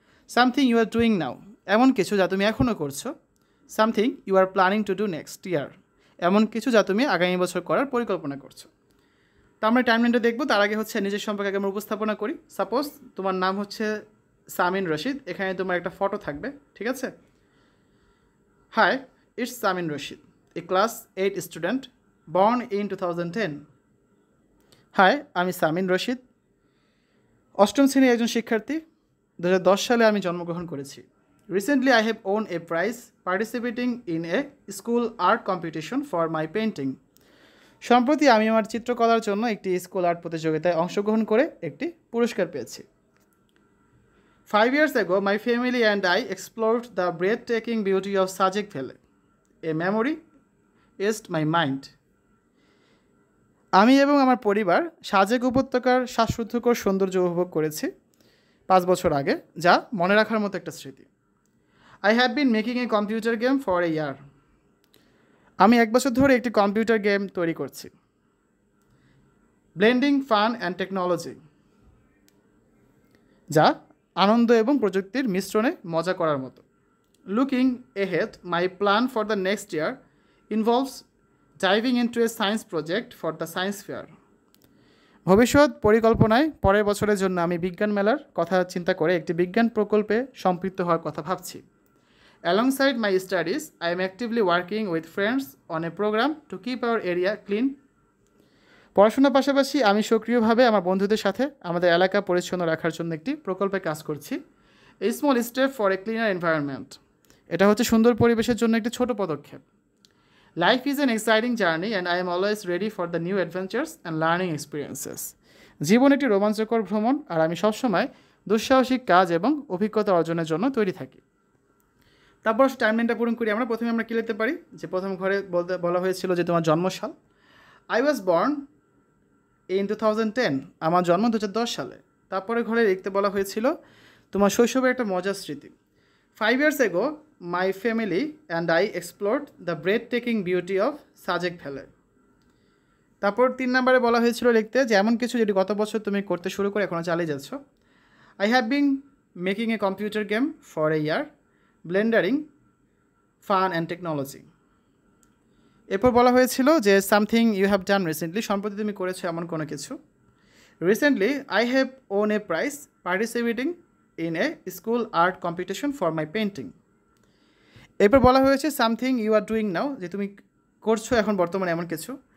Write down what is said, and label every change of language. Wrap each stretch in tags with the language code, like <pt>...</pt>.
<en>something you are doing now,</en> <bn>এমন কিছু যা তুমি এখনও করছো।</bn> <en>something you are planning to do next year,</en> <bn>এমন কিছু যা তুমি আগামী বছর করার পরিকল্পনা করছো। তো আমরা টাইমলাইনটা দেখবো। তার আগে হচ্ছে নিজের সম্পর্কে আমরা উপস্থাপনা করি। সাপোজ তোমার নাম হচ্ছে সামিন রশিদ, এখানে তোমার একটা ফটো থাকবে। ঠিক আছে,</bn> <en>Hi, it's Samin Rashid, a class 8 student born in 2010.</en> <bn>Hi, আমি সামিন রশিদ, অষ্টম শ্রেণীর একজন শিক্ষার্থী। 2010 সালে আমি জন্মগ্রহণ করেছি।</bn> <en>Recently I have won a prize participating in a school art competition for my painting.</en> <bn>সম্প্রতি আমি আমার চিত্রকলার জন্য একটি স্কুল আর্ট প্রতিযোগিতায় অংশগ্রহণ করে একটি পুরস্কার পেয়েছি।</bn> <en>5 years ago, my family and I explored the breathtaking beauty of Sajek Valley. A memory eased my mind.</en> <bn>আমি এবং আমার পরিবার সাজেক উপত্যকার শ্বাসরুদ্ধকর সৌন্দর্য উপভোগ করেছি 5 বছর আগে, যা মনে রাখার মতো একটা স্মৃতি।</bn> <en>I have been making a computer game for a year.</en> <bn>আমি 1 বছর ধরে একটি কম্পিউটার গেম তৈরি করছি।</bn> <en>Blending fun and technology,</en> <bn>যা আনন্দ এবং প্রযুক্তির মিশ্রণে মজা করার মতো।</bn> <en>Looking ahead, my plan for the next year involves diving into a science project for the science fair.</en> <bn>ভবিষ্যৎ পরিকল্পনায় পরের বছরের জন্য আমি বিজ্ঞান মেলার কথা চিন্তা করে একটি বিজ্ঞান প্রকল্পে সম্পৃক্ত হওয়ার কথা ভাবছি।</bn> <en>Alongside my studies, I am actively working with friends on a program to keep our area clean.</en> <bn>পড়াশোনার পাশাপাশি আমি সক্রিয়ভাবে আমার বন্ধুদের সাথে আমাদের এলাকা পরিচ্ছন্ন রাখার জন্য একটি প্রকল্পে কাজ করছি।</bn> <en>A small step for a cleaner environment.</en> <bn>এটা হচ্ছে সুন্দর পরিবেশের জন্য একটি ছোট পদক্ষেপ।</bn> <en>Life is an exciting journey and I am always ready for the new adventures and learning experiences.</en> <bn>জীবন একটি রোমাঞ্চকর ভ্রমণ, আর আমি সবসময় দুঃসাহসিক কাজ এবং অভিজ্ঞতা অর্জনের জন্য তৈরি থাকি। তারপর টাইমলাইনটা পূরণ করি আমরা। প্রথমে আমরা কী লিখতে পারি, যে প্রথম ঘরে বলা হয়েছিল যে তোমার জন্মসাল।</bn> <en>I was born in 2010,</en> <bn>আমার জন্ম 2010 সালে। তারপরে ঘরে লিখতে বলা হয়েছিল তোমার শৈশবের একটা মজার স্মৃতি।</bn> <en>5 years ago, my family and I explored the breathtaking beauty of Sajek Valley.</en> <bn>তারপর 3 নম্বরে বলা হয়েছিল লিখতে যে এমন কিছু যেটি গত বছর তুমি করতে শুরু করে এখনও চালিয়ে যাচ্ছ।</bn> <en>I have been making a computer game for a year, blending fun and technology.</en> <bn>এরপর বলা হয়েছিল যে</bn> <en>something you have done recently,</en> <bn>সম্প্রতি তুমি করেছো এমন কোনো কিছু।</bn> <en>Recently I have won a prize participating in a school art competition for my painting.</en> <bn>এরপর বলা হয়েছে</bn> <en>something you are doing now,</en> <bn>যে তুমি করছো এখন বর্তমানে এমন কিছু।</bn>